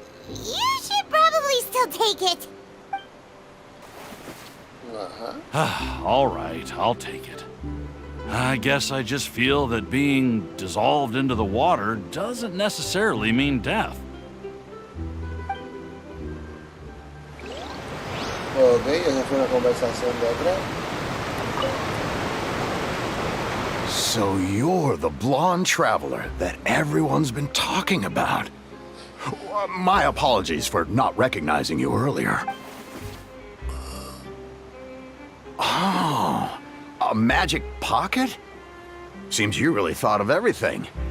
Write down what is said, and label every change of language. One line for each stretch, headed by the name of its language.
English: You should probably still take it. All right, I'll take it. I guess I just feel that being dissolved into the water doesn't necessarily mean death.
Spanish: Ok, esa fue una conversación de atrás.
English: So you're the blonde traveler that everyone's been talking about. My apologies for not recognizing you earlier. Oh, a magic pocket? Seems you really thought of everything.